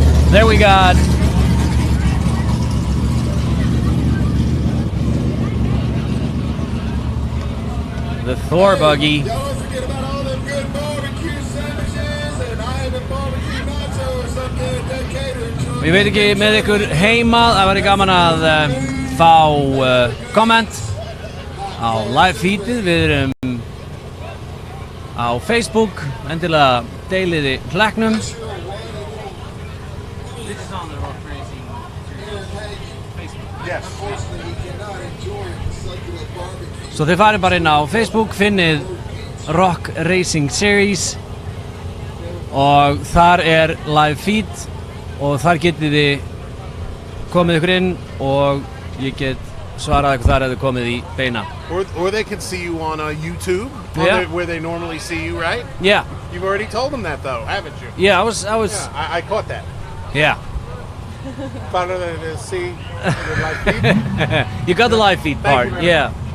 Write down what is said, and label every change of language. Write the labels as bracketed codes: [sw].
[en] There we got the Thor buggy. Don't forget about all them good barbecue sandwiches and I have a barbecue nachos up there at that catering. [is] Við veit ekki með ykkur heima, það væri gaman að fá komment á live feedið. Við erum á Facebook, endilega deiliði hlakknum. Svo þið farið bara inn á Facebook, finnið Rock Racing Series og þar er live feed og þar getið þið komið ykkur inn og ég get svarað ykkur þar ef þið komið í beina. [en] Or they can see you on YouTube, Yeah. where they normally see you, right? Yeah. You've already told them that, though, haven't you? Yeah, I was. Yeah, I caught that. Yeah. Found out to see the live feed. You got the live feed Thank you part. very Yeah.